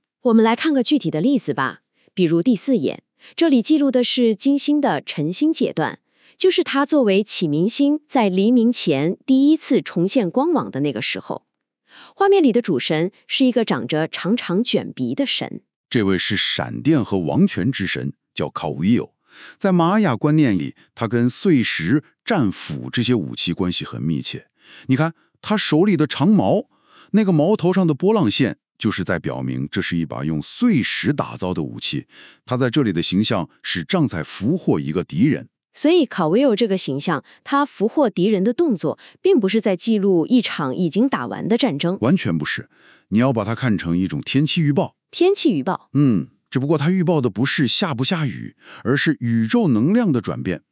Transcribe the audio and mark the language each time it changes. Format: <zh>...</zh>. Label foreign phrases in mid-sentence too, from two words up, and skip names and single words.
<zh>我們來看個具體的例子吧，比如第4頁，這裡記錄的是金星的晨星階段，就是它作為啟明星在黎明前第一次重現光芒的那個時候。畫面裡的主神是一個長着長長捲鼻的神，這位是閃電和王權之神，叫卡維歐。在瑪雅觀念裡，他跟碎石、戰斧這些武器關係很密切。你看他手裡的長矛，那個矛頭上的波浪線，就是在表明這是一把用碎石打造的武器。他在這裡的形象是正在俘獲一個敵人。所以卡維歐這個形象，他俘獲敵人的動作，並不是在記錄一場已經打完的戰爭，完全不是。你要把它看成一種天氣預報。天氣預報，只不過它預報的不是下不下雨，而是宇宙能量的轉变。</zh>